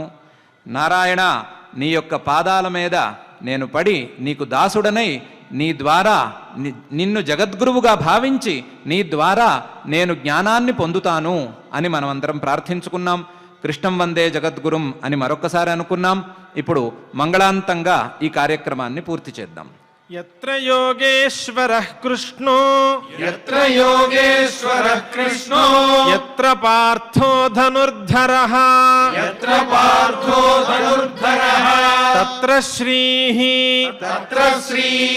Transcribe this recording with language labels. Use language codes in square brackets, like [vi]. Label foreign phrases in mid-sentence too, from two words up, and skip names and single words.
[te] నారాయణ, నీ యొక్క పాదాల మీద నేను పడి నీకు దాసుడనై నీ ద్వారా నిన్ను జగద్గురువుగా భావించి నీ ద్వారా నేను జ్ఞానాన్ని పొందుతాను అని మనమందరం ప్రార్థించుకున్నాం. కృష్ణం వందే జగద్గురుం అని మరొకసారి అనుకున్నాం. ఇప్పుడు మంగళాంతంగా ఈ కార్యక్రమాన్ని పూర్తి చేద్దాం. [sa] यत्र योगेश्वरः कृष्णो यत्र योगेश्वरः कृष्णो यत्र पार्थो धनुर्धरः यत्र पार्थो धनुर्धरः तत्र श्रीः तत्र श्रीः